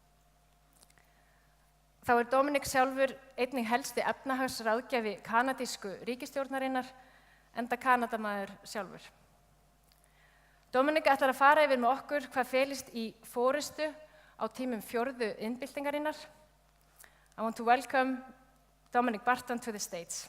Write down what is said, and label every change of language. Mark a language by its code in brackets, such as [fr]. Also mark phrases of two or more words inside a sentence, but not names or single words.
[is] Þá Dominic sjálfur einnig helsti efnahagsráðgjafi kanadísku ríkisstjórnarinnar, enda Kanadamaður sjálfur. Dominic ætlar að fara yfir með okkur hvað felist í forystu á tímum 4. iðnbyltingarinnar. [en] I want to welcome Dominic Barton to the stage.